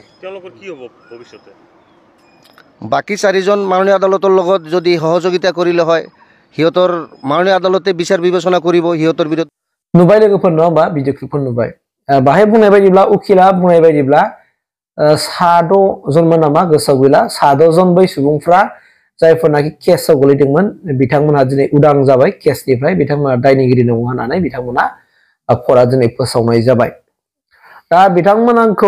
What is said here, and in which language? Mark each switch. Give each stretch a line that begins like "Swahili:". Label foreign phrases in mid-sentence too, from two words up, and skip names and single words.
Assamese: তেওঁলোকৰ কি হ'ব ভৱিষ্যতে বাকি 4 জন মাননীয় আদালতৰ লগত যদি সহযোগিতা কৰিলে হয় হিঁহতৰ মাননীয় আদালতে বিচাৰ বিবেচনা কৰিব হিঁহতৰ বিৰুদ্ধ
Bodo: नुबाय लोगोफोर न बा भिडिअखौ नुबाय बाहाय बुंनाय बायदिब्ला उखिला बुंनाय बायदिब्ला 6 जनमोन नामा गोसोआव गैला 6 जन बै सुबुंफ्रा जायफोरनाखि केसआव गोलैदोंमोन बिथांमोनहा दिनै उदां जाबाय केसनिफ्राय बिथांमोना दायनिगिरि नङा होननानै बिथांमोना खरा दिनै फोसावनाय जाबाय दा बिथांमोनखौ